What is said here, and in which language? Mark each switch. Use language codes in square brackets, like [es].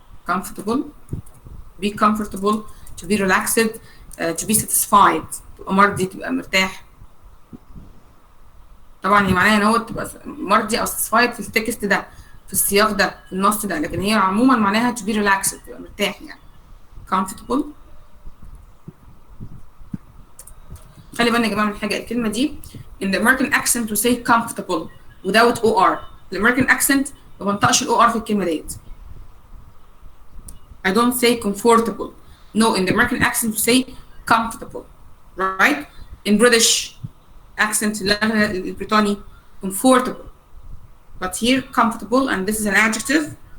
[en] Comfortable, be comfortable, to be relaxed, to be satisfied. [ar] تبقى مرضي، تبقى مرتاح. طبعا هي معناها ان هو تبقى مرضي او satisfied في التكست ده، في السياق ده، في النص ده، لكن هي عموما معناها [en] to be relaxed، [ar] تبقى مرتاح يعني. [en] comfortable. [ar] خلي بالنا يا جماعه من حاجه، الكلمه دي [en] in the American accent to say comfortable without OR. [ar] الامريكان accent ما بنطقش الOR في الكلمه ديت. [en] I don't say comfortable. No, in the American accent to say comfortable, right? In British accent البريطاني comfortable, but here comfortable, and this is an adjective.